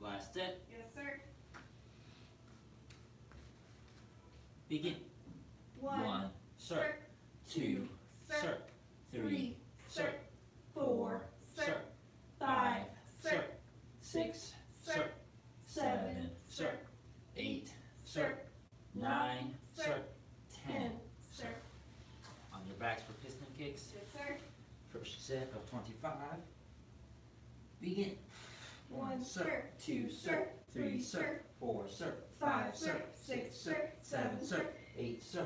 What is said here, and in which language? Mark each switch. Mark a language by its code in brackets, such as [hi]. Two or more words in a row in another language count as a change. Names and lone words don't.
[en] Last set. Yes, sir. Begin. One, sir. Two, sir. Three, sir. Four, sir. Five, sir. Six, sir. Seven, sir. Eight, sir. Nine, sir. 10, sir. On your backs for piston kicks. Yes, sir. First set of 25. Begin. One, sir. Two, sir. Three, sir. Four, sir. Five, sir. Six, sir. Seven, sir. Eight, sir.